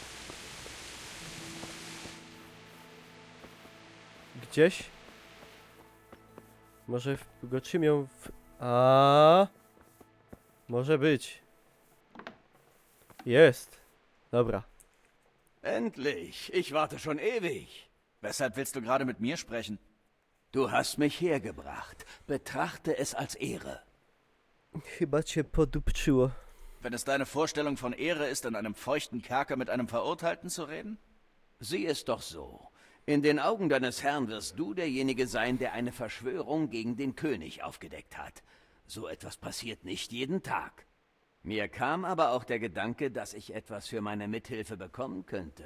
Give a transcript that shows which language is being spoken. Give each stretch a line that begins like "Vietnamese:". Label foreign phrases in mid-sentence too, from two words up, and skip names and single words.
Polish: Gdzieś? Może go trzymią w... Może być. Jest. Dobra.
German: Endlich. Ich warte schon ewig. Weshalb willst du gerade mit mir sprechen? Du hast mich hergebracht. Betrachte es als Ehre.
Polish: Chyba cię podupczyło.
German: Wenn es deine Vorstellung von Ehre ist, in einem feuchten Kerker mit einem Verurteilten zu reden? Sieh es doch so. In den Augen deines Herrn wirst du derjenige sein, der eine Verschwörung gegen den König aufgedeckt hat. So etwas passiert nicht jeden Tag. Mir kam aber auch der Gedanke, dass ich etwas für meine Mithilfe bekommen könnte.